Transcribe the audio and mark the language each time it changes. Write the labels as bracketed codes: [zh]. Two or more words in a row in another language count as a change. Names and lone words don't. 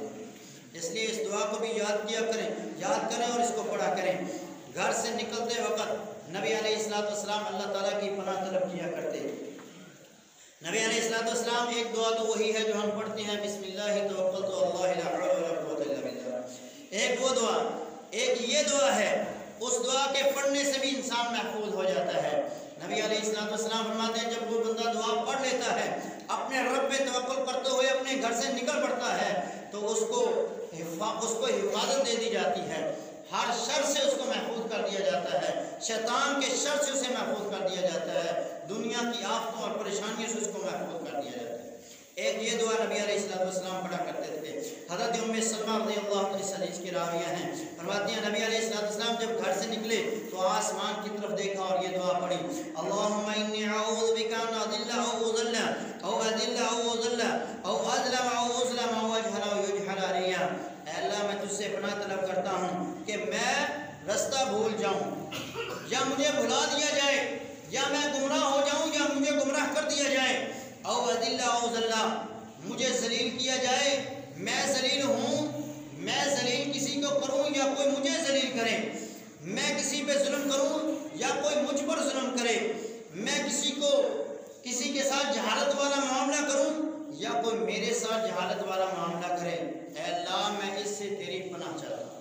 [ur] اس لیے اس دعا کو بھی یاد کیا کریں، یاد کریں اور اس کو پڑھا کریں۔ گھر سے نکلتے وقت نبی [ar] علیہ السلام [ur] اللہ تعالیٰ کی پناہ طلب کیا کرتے، نبی [ar] علیہ السلام [ur] ایک دعا تو وہی ہے جو ہم پڑھتے ہیں، [ar] بسم اللہ توکلت علی اللہ لا حول ولا قوت الا باللہ. [ur] ایک وہ دعا، ایک یہ دعا ہے، اس دعا کے پڑھنے سے بھی انسان محفوظ ہو جاتا ہے. نبی [ar] علیہ السلام [ur] فرماتے ہیں جب وہ بندہ دعا پڑھ لیتا ہے، اپنے رب پہ توکل کرتے ہوئے اپنے گھر سے نکل پڑتا ہے، تو اس کو حفاظت دے دی جاتی ہے، ہر شر سے اس کو محفوظ کر دیا جاتا ہے، شیطان کے شر سے اسے محفوظ کر دیا جاتا ہے، دنیا کی آفتوں اور پریشانیوں سے اس کو محفوظ کر دیا جاتا ہے. ایک یہ دعا نبی [ar] علیہ السلام [ur] پڑھا کرتے تھے. حضرت ام سلمہ [ar] رضی اللہ عنہ [ur] اس حدیث کی راویہ ہیں، فرماتی ہیں نبی [ar] علیہ السلام [ur] جب گھر سے نکلے تو آسمان کی طرف دیکھا اور یہ دعا پڑھی، [ar] اللہم انی اعوذ بک ان اضل او اضل او اذل او اضل او اظلم او اظلم او اجہل او یجہل علی. [ur] اے اللہ میں تجھ سے پناہ طلب کرتا ہوں کہ میں رستہ بھول جاؤں، یا مجھے بھلا دیا جائے، یا میں گمراہ ہو جاؤں، یا مجھے گمراہ کر دیا جائے، [ar] او اذل او اذل [ur] مجھے ذلیل کیا جائے، میں ذلیل ہوں، میں ذلیل کسی کو کروں یا کوئی مجھے ذلیل کرے، میں کسی پہ ظلم کروں یا کوئی مجھ پر ظلم کرے، میں کسی کے ساتھ جہالت والا معاملہ کروں یا کوئی میرے ساتھ جہالت والا معاملہ کرے، اے اللہ میں اس سے تیری پناہ چاہتا ہوں.